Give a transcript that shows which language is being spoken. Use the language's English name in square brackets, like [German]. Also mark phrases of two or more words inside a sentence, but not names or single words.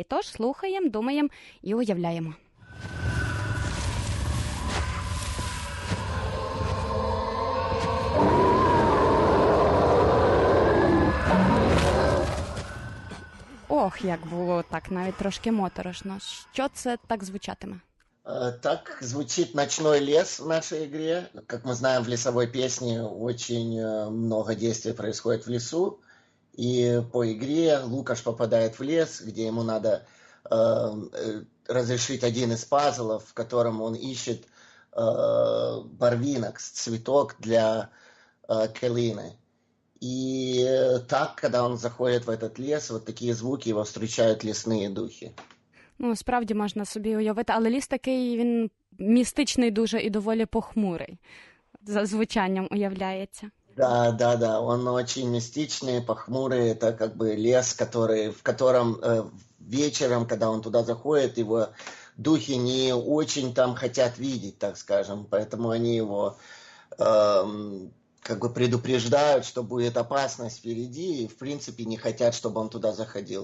[Ukrainian] Тож слухаємо, думаємо і уявляємо. Ох, як було так, навіть трошки моторошно. Що це так звучатиме? [Russian] Так звучит ночной лес в нашей игре. Как мы знаем, в лесовой песне очень много действий происходит в лесу. И по игре Лукаш попадает в лес, где ему надо разрешить один из пазлов, в котором он ищет барвинок, цветок для калины. И так, когда он заходит в этот лес, вот такие звуки его встречают лесные духи. [Ukrainian] Ну, справді можна собі уявити, але ліс такий, він містичний дуже і доволі похмурий. За звучанням уявляється. [Russian] Да, он очень мистичный, похмурый. Это как бы лес, в котором вечером, когда он туда заходит, его духи не очень там хотят видеть, так скажем. Поэтому они его как бы предупреждают, что будет опасность впереди, и в принципе не хотят, чтобы он туда заходил.